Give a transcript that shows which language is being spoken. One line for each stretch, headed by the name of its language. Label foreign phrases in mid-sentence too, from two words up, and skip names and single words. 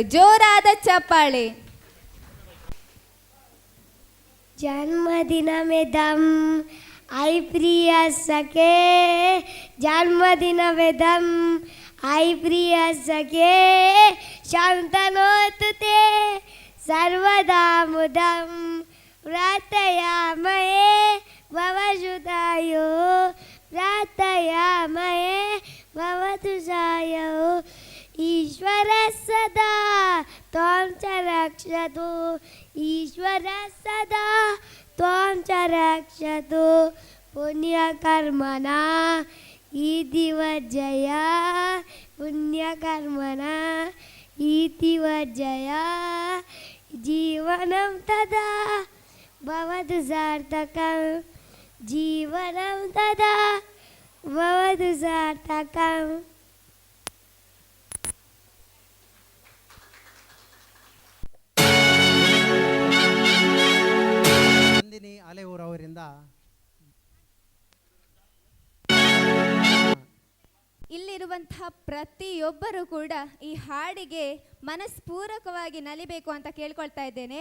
Kannada: ಜೋರಾದ ಚಪ್ಪಾಳೆ.
Sanskrit: ಜನ್ಮದಿನವೆದಂ ಐ ಪ್ರಿಯ ಸಖೆ, ಜನ್ಮದಿನವೆದಂ ಐ ಪ್ರಿಯ ಸಖೆ, ಶಾಂತನೋತು ತೇ ಸರ್ವದಾ ಮುದಂ ಪ್ರಾರ್ಥಯಾಮಯೇ ಭವಸುತಾಯೋ, ಪ್ರಾರ್ಥಯಾಮಯೇ ಭವತು ಸಾಯೋ. ಈಶ್ವರ ಸದಾ ತ್ವಾಂ ಚ ರಕ್ಷತು, ಈಶ್ವರ ಸದಾ ತ್ವಾಂ ಚ ರಕ್ಷತು. ಪುಣ್ಯಕರ್ಮಣ ಇತಿ ವರ್ಜಯ, ಪುಣ್ಯಕರ್ಮಣ ಇತಿ ವರ್ಜಯ. ಜೀವನಂ ತದಾ ಭವತು ಸಾರ್ಥಕಂ, ಜೀವನಂ ತದಾ ಭವತು ಸಾರ್ಥಕಂ.
Kannada: ನಂದಿನಿ ಅಲೆಯೂರ್ ಅವರಿಂದ ಇಲ್ಲಿರುವಂತಹ ಪ್ರತಿಯೊಬ್ಬರೂ ಕೂಡ ಈ ಹಾಡಿಗೆ ಮನಸ್ಪೂರ್ವಕವಾಗಿ ನಲಿಬೇಕು ಅಂತ ಕೇಳ್ಕೊಳ್ತಾ ಇದ್ದೇನೆ.